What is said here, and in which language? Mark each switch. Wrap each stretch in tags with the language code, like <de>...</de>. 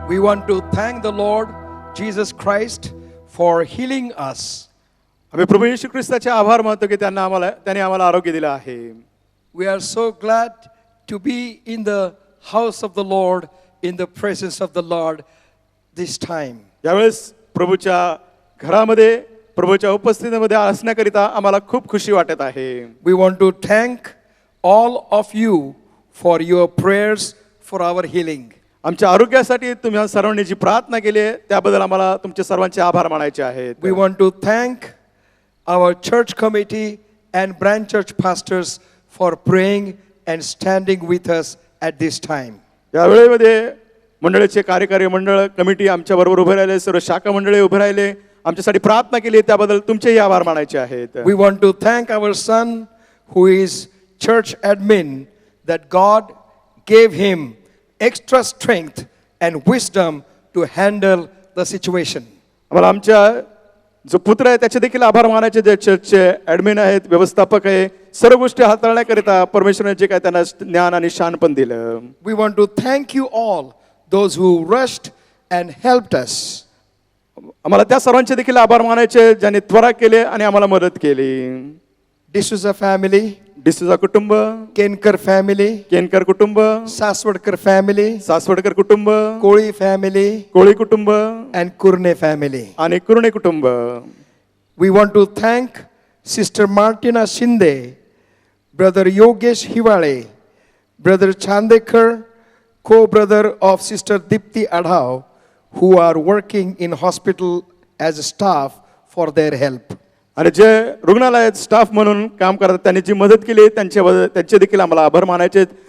<en>want to thank the Lord Jesus Christ for healing us.</en> <mr>आम्ही प्रभू येशू ख्रिस्ताचे आभार मानतो की त्यांनी आम्हाला आरोग्य दिलं आहे.</mr> <en>We are so glad to be in the house of the Lord, in the presence of the Lord this time.</en> <mr>यावेळेस प्रभूच्या घरामध्ये प्रभूच्या उपस्थितीमध्ये असण्याकरिता आम्हाला खूप खुशी वाटत आहे.</mr> <en>We want to thank all of you for your prayers for our healing.</en> <mr>आमच्या आरोग्यासाठी तुम्ही सर्वांनी जी प्रार्थना केली आहे त्याबद्दल आम्हाला तुमचे सर्वांचे आभार मानायचे आहेत.</mr> <en>We want to thank our church committee and branch church pastors for praying and standing with us at this time.</en> <mr>या वेळेमध्ये मंडळाचे कार्यकारी मंडळ कमिटी आमच्या बरोबर उभे राहिले, सर्व शाखा मंडळे उभे राहिले, आमच्यासाठी प्रार्थना केली, त्याबद्दल तुमचेही आभार मानायचे आहेत.</mr> <en>We want to thank our son who is church admin, that God gave him extra strength and wisdom to handle the situation.</en> <mr>आम्हाला आमच्या जो पुत्र आहे त्याचे देखील आभार मानायचे, जे चर्चचे ॲडमिन आहेत, व्यवस्थापक आहे, सर्व गोष्टी हाताळण्याकरिता परमेश्वराने जे काय त्यांना ज्ञान आणि शानपण दिलं.</mr> <en>We want to thank you all, those who rushed and helped us.</en> <mr>आम्हाला त्या सर्वांचे देखील आभार मानायचे ज्यांनी त्वरा केले आणि आम्हाला मदत केली.</mr> <en>D'Souza family,</en> <mr>डिसूजा कुटुंब,</mr> <en>Kenkar family,</en> <mr>केनकर कुटुंब,</mr> <en>Saswadkar family,</en> <mr>सासवडकर कुटुंब,</mr> <en>Koli family,</en> <mr>कोळी कुटुंब</mr> <en>and Kurne family.</en> <mr>आणि कुरणे कुटुंब.</mr> <en>We want to thank Sister Martina Shinde, Brother Yogesh Hiwale, Brother Chandekar, co-brother of Sister Dipti Adhav, who are working in hospital as staff for their help.</en> <mr>आणि जे रुग्णालयात staff म्हणून काम करतात त्यांनी जी मदत केली त्यांचे देखील आम्हाला आभार मानायचे आहेत.</mr>